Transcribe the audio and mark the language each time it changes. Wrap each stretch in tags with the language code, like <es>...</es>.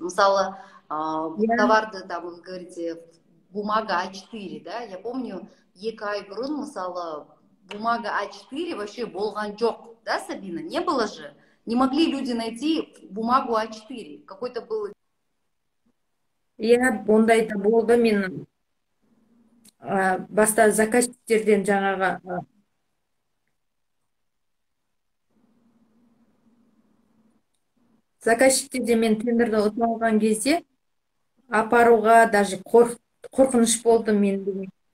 <ru>Мысалы, товарды, там, вы говорите, бумага А4, да? Я помню,</ru> <kk>2 ай бұрын, мысалы, бумага А4 вообще болған жоқ, да, Сабина?</kk> <ru>Не было же? Не могли люди найти бумагу А4? Какой-то был...</ru> <kk>Иә, ондай да болды. Мен баста заказчиктерден жаңағы заказчиктерден мен тендерді ұтып алған кезде апаруға даже қорқыныш болды мен.</kk>